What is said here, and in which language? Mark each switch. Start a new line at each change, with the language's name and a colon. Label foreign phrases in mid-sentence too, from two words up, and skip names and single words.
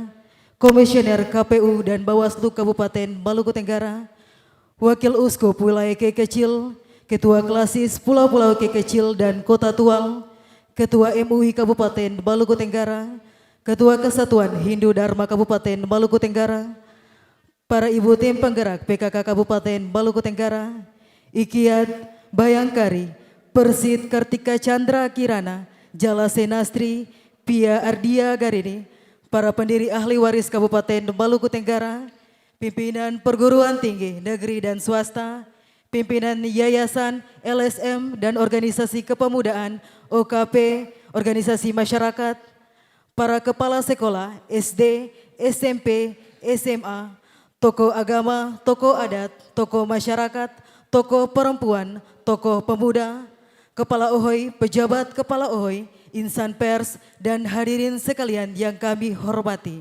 Indonesian: Komisioner KPU dan Bawaslu Kabupaten Maluku Tenggara, Wakil Uskup Wilayah K Kecil, Ketua Klasis Pulau-Pulau K Kecil dan Kota Tual, Ketua MUI Kabupaten Maluku Tenggara, Ketua Kesatuan Hindu Dharma Kabupaten Maluku Tenggara, para ibu tim penggerak PKK Kabupaten Maluku Tenggara, Ikiat Bayangkari, Persit Kartika Chandra Kirana, Jala Senastri, Pia Ardia Garini, para pendiri ahli waris Kabupaten Maluku Tenggara, pimpinan perguruan tinggi negeri dan swasta, pimpinan yayasan, LSM dan organisasi kepemudaan, OKP, organisasi masyarakat, para kepala sekolah, SD, SMP, SMA, tokoh agama, tokoh adat, tokoh masyarakat, tokoh perempuan, tokoh pemuda, kepala OHOI, pejabat kepala OHOI, insan pers, dan hadirin sekalian yang kami hormati.